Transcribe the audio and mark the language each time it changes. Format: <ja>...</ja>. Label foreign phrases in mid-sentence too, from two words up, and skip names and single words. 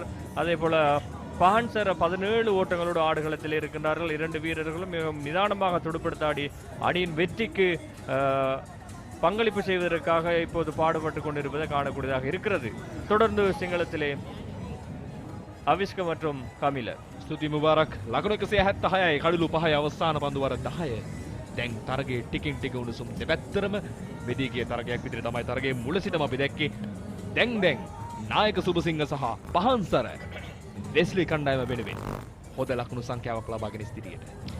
<ta>அதே போல பான்சர 17 ஓட்டங்களோடு ஆடுகளத்தில் இருக்கின்றார்கள். 2 வீரர்களும் மிகவும் நிதானமாக துடுப்படுத்தாடி அணியின் வெற்றிக்கு பங்களிப்பு செய்வதற்காக இப்போது பாடுபட்டு கொண்டிருப்பதை காணக்கூடியதாக இருக்கிறது. தொடர்ந்து சிங்களத்திலே අවිස්ක மற்றும் කමිල.</ta> <si>ස්තුති මුබාරක්. ලකුණු 176යි කඩලු 5යි අවසාන පන්දු වර 10. දැන් තරගයේ ටිකින් ටික උණුසුම් දෙපැත්තටම වෙදී ගිය තරගයක් විදිහට තමයි තරගයේ මුල සිටම අපි දැක්කේ. දැන් නායක සුබසිංහ සහ පහන්සර වෙස්ලි කණ්ඩායම වෙනුවෙන් හොඳ ලකුණු සංඛ්‍යාවක් ලබාගෙන සිටියට.</si>